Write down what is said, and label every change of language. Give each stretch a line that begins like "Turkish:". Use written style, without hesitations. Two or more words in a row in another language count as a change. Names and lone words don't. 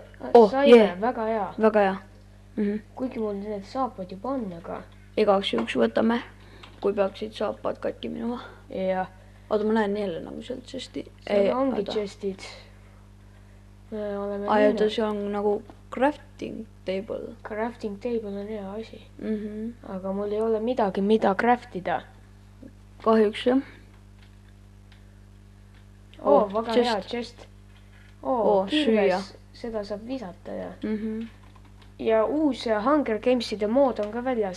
Estonian: Saime, väga hea. Väga hea. Kuigi mul need saapad juba on, aga... Igaks juhuks võtame, kui peaksid saapad katki minema. Jah. Oota, ma näen jälle nagu sealt chesti. Seal ongi chestid. Oota, see on nagu
English: crafting table. Crafting table
Estonian: on hea asi. Aga mul ei ole midagi, mida craftida. Kahjuks, jah. Väga hea chest. Kirves, seda saab visata ja... Ja uus Hunger Gameside mood on ka väljas.